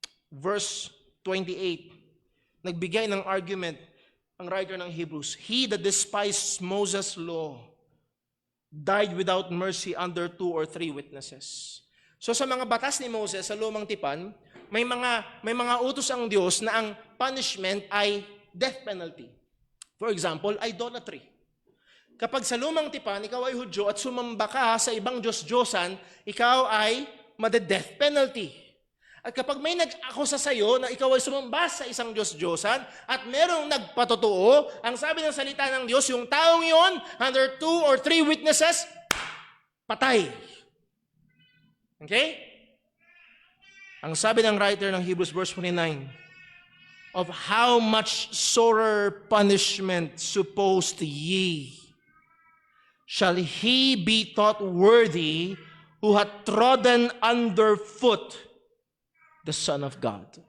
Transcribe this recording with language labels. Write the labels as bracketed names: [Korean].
[English] Verse 28, [Filipino] nagbigay ng argument ang writer ng Hebrews, [English] he that despised Moses' law died without mercy under 2 or 3 witnesses. [Filipino] So sa mga batas ni Moses sa lumang tipan, may mga utos ang Diyos na ang punishment ay death penalty. [English] For example, [Filipino] idolatry. Kapag sa lumang tipan, ikaw ay Hudyo at sumamba ka sa ibang Diyos-Diyosan, ikaw ay made-death penalty. At kapag may nag-akusa sa iyo na ikaw ay sumamba sa isang Diyos-Diyosan at merong nagpatotoo, ang sabi ng salita ng Diyos, yung taong yon, [English] under 2 or 3 witnesses, [Filipino] patay. [English] Okay? [Filipino] Ang sabi ng writer ng Hebrews [English] verse 29, of how much sorer punishment supposed ye shall he be thought worthy who hath trodden underfoot the Son of God.